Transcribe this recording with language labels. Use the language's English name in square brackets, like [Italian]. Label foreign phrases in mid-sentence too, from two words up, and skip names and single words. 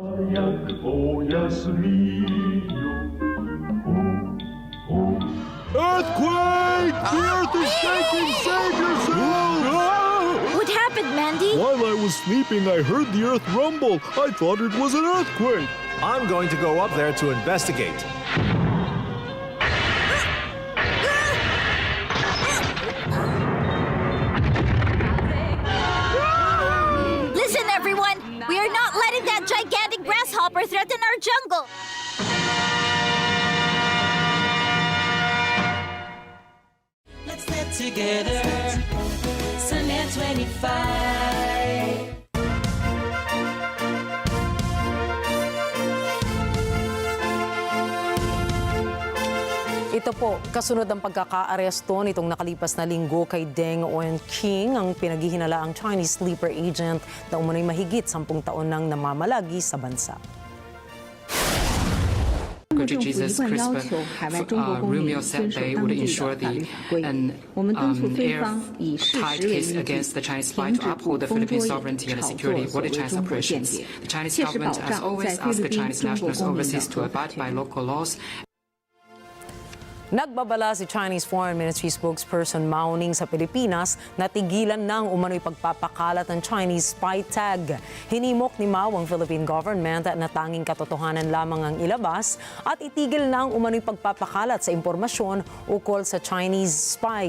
[Polish] jak pojaśniło. [English] Earthquake! The earth is shaking! Save yourself! What happened, Mandy? While I was sleeping, I heard the earth rumble. I thought it was an earthquake. I'm going to go up there to investigate. Listen, everyone! We are not letting that gigantic grasshopper threaten our jungle! Let's live together. So NET25. [Filipino] Ito po, kasunod ng pagkakaaresto nitong nakalipas na linggo kay Deng Wenqing, ang pinaghihinalaang [English] Chinese sleeper agent [Filipino] na umano'y mahigit 10 taon nang namamalagi sa bansa. [Chinese] 中国政府一贯要求海外中国公民遵守当地的法律法规。我们敦促菲方以事实为依据，停止捕风捉影、炒作所谓中国间谍，切实保障在菲律宾中国公民的合法权益。 [Filipino] Nagbabala si [English] Chinese Foreign Ministry spokesperson [Filipino] Mao Ning sa Pilipinas na tigilan ng umano'y pagpapakalat ng [English] Chinese spy tag. [Filipino] Hinimok ni Mao ang [English] Philippine government [Filipino] na tanging katotohanan lamang ang ilabas at itigil ng umano'y pagpapakalat sa impormasyon ukol sa [English] Chinese spy.